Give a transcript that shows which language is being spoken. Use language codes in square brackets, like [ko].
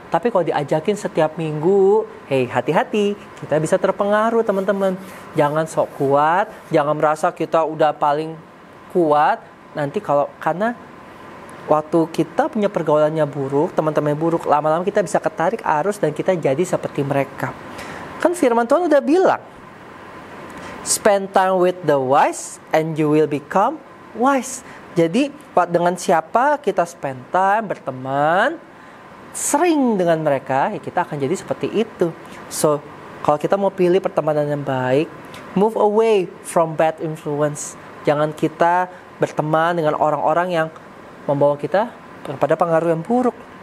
[id] Tapi kalau diajakin setiap minggu, hati-hati, kita bisa terpengaruh, teman-teman. Jangan sok kuat, jangan merasa kita udah paling kuat. Nanti karena waktu kita punya pergaulannya buruk, teman-teman buruk, lama-lama kita bisa ketarik arus dan kita jadi seperti mereka. Kan firman Tuhan udah bilang, [en] spend time with the wise and you will become wise. [id] Jadi dengan siapa kita spend time, berteman, sering dengan mereka, ya kita akan jadi seperti itu. So, kalau kita mau pilih pertemanan yang baik, [en] move away from bad influence. [id] Jangan kita berteman dengan orang-orang yang membawa kita kepada pengaruh yang buruk.